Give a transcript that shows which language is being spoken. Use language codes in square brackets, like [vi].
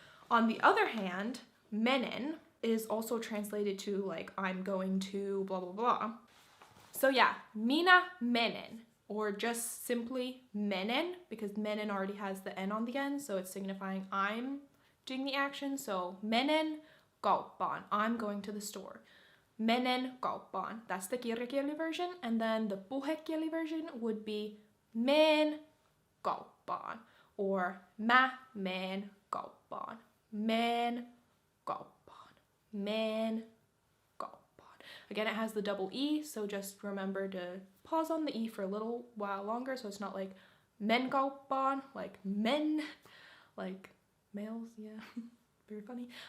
[en] On the other hand, menen is also translated to like I'm going to blah blah blah. So yeah, [fi] minä menen, [en] or just simply menen, because menen already has the N on the end, so it's signifying I'm doing the action. So [fi] menen kauppaan, [en] I'm going to the store. [fi] Menen kauppaan, [en] that's the kirjakieli version, and then the puhekieli version would be menen kauppaan, or [fi] mä menen kauppaan. Menen kauppaan. Menen kauppaan. [en] Again, it has the double E, so just remember to pause on the E for a little while longer, so it's not like [fi] men kauppaan, [en] like men, like males, yeah, very funny.